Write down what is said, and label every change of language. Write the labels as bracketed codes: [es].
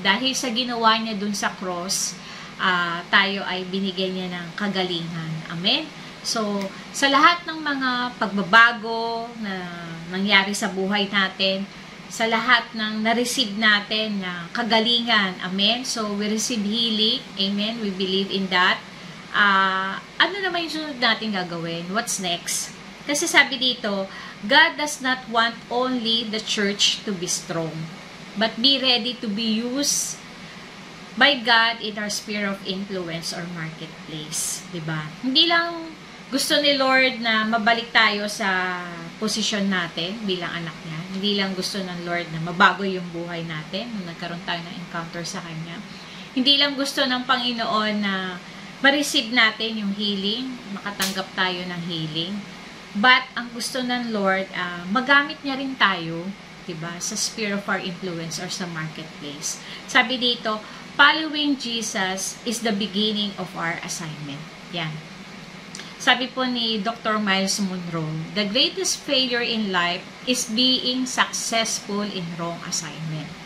[tl] Dahil sa ginawa niya doon sa cross, tayo ay binigyan niya ng kagalingan. Amen? So, sa lahat ng mga pagbabago na nangyari sa buhay natin, sa lahat ng na-receive natin na kagalingan, amen? [en] So, we receive healing, amen? We believe in that. Ano naman yung sunod natin gagawin? What's next? Kasi sabi dito, God does not want only the church to be strong, but be ready to be used by God in our sphere of influence or marketplace. [tl] Diba? Hindi lang gusto ni Lord na mabalik tayo sa posisyon natin bilang anak niya. Hindi lang gusto ng Lord na mabago yung buhay natin nung nagkaroon tayo ng encounter sa Kanya. Hindi lang gusto ng Panginoon na ma-receive natin yung healing, makatanggap tayo ng healing. But ang gusto ng Lord, magamit niya rin tayo, diba, sa sphere of our influence or sa marketplace. [en] Sabi dito, following Jesus is the beginning of our assignment. Yan. Sabi po ni Dr. Miles Monroe, the greatest failure in life is being successful in wrong assignment.